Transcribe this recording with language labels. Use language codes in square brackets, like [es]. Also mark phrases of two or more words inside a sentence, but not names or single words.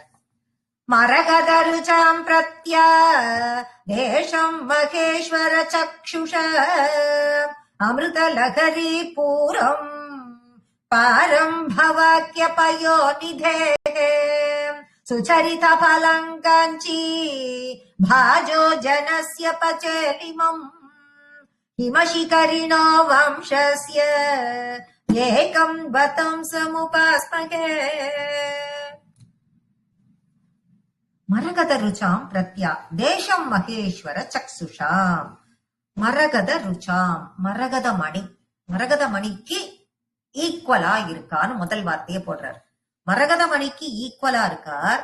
[sa] मरकतरुचाम् प्रत्या देशम् महेश्वर चक्षुष अमृत लहरी पूरम् पारम् भवाख्य पयोनिधे सुचरित फलम् काञ्ची भाजो जनस्य पचेलिमम् हिमशिखरिणो वंशस्य एकम् वतं समुपास्महे. मरकत रुचाम् प्रत्या देशम् महेश्वर चक्षुषाम्. मरकत रुचाम्, [ta] மரகத மணி, மரகத மணிக்கு ஈக்குவலா இருக்கான்னு முதல் வார்த்தையை போடுறார். மரகத மணிக்கு ஈக்குவலா இருக்கார்.